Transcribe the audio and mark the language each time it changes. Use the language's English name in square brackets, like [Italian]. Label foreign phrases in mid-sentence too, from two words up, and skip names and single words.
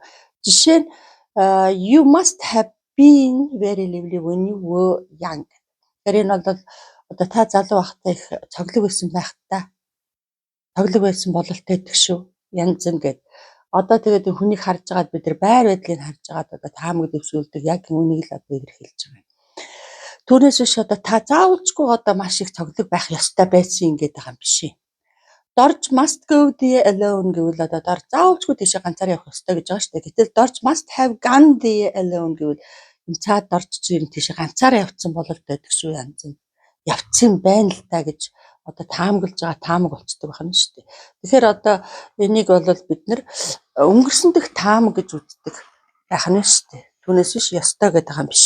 [Mongolian] Жишээ нь [English] you must have been very lively when you were young. [Mongolian] Тэгэхээр энэ бол одоо та залуу байхдаа их цоглог байсан байх та. Цоглог байсан бололтой гэдэг шүү. Янз нь гэд. Одоо тэгээд хүнийг харж байгаад бид нар байр байдлыг харж байгаад одоо таамаг дэвшүүлдэг яг үнийг л одоо илэрхийлж байгаа юм. Түүнээс биш одоо та заавалчгүй одоо маш их цоглог байх ёстой байсан ингээд байгаа юм биш ээ. Дорж [English] must go the alone [Mongolian] гэвэл одоо дор заавалчгүй тийшээ ганцаараа явах ёстой гэж байгаа шүү дээ. Гэтэл дорж [English] must have gone the alone [Mongolian] гэвэл энэ цаад дорж чинь тийшээ ганцаараа явцсан бололт байдаг шүү янз нь. Явцсан байна л та гэж одоо таамаглаж байгаа таамаг болцдог байна шүү дээ. Тэгэхээр одоо энийг бол бид нар өнгөрсөн дэх таамаг гэж үздэг байх нь шүү дээ. Түүнээс биш ёстой гэдэг юм биш ээ.